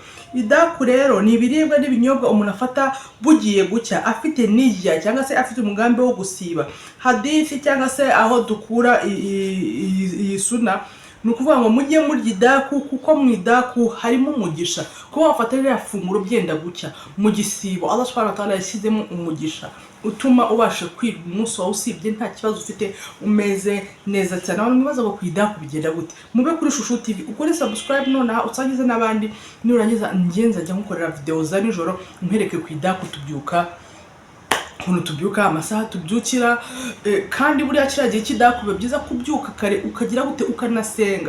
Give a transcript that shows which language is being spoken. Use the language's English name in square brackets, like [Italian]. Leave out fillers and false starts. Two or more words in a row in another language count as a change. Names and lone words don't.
[Kinyarwanda] Idaku rero ni ibiribwa n'ibinyobwa umuntu afata bugiye gucya afite niyya cyangwa se afite umugambi wo gusiba. Hadithi cyangwa se aho dukura iyi suna ni ukuvuga ngo mujye murya idaku, kuko mu idaku harimo umugisha. Kuba wafata ririya funguro byenda gucya mu gisibo, [Arabic] الله سبحانه وتعالى [Kinyarwanda] yashyizemo umugisha utuma ubasha kwiga umunsi wawe usibye nta kibazo ufite, umeze neza cyane. Abantu mwibaza ngo kwidaku bigenda gute? Mube kuri Shushu TV, ukore subscribe nonaha usangize n'abandi, nurangiza ngenza ajya nkukorera video za nijoro mpereke kwidaku tubyuka ukuntu tubyuka, amasaha tubyukira, kandi buriya kiragiye kidaku biba byiza kubyuka kare ukagira gute ukanasenga.